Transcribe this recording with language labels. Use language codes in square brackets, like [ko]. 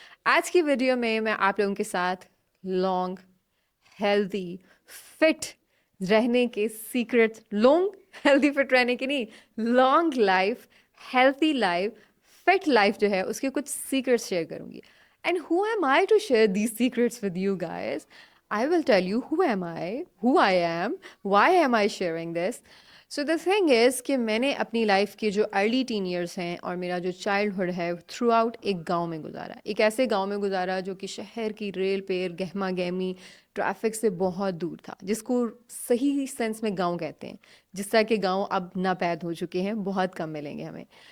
[ur] آج کی ویڈیو میں آپ لوگوں کے ساتھ لانگ ہیلدی فٹ رہنے کے سیکرٹس، لانگ ہیلدی فٹ رہنے کے نہیں، long life healthy life fit life جو ہے اس کے کچھ سیکرٹس شیئر کروں گی. [en] And who am I to share these secrets with you guys? I will tell you who am I, who I am, why am I sharing this. So the thing is [ur] کہ میں نے اپنی life کے جو early ten years ہیں اور میرا جو چائلڈہڈ ہے تھرو آؤٹ ایک گاؤں میں گزارا، ایک ایسے گاؤں میں گزارا جو کہ شہر کی ریل پیر گہما گہمی ٹریفک سے بہت دور تھا، جس کو صحیح سینس میں گاؤں کہتے ہیں، جس طرح کے گاؤں اب ناپید ہو چکے ہیں، بہت کم ملیں گے ہمیں.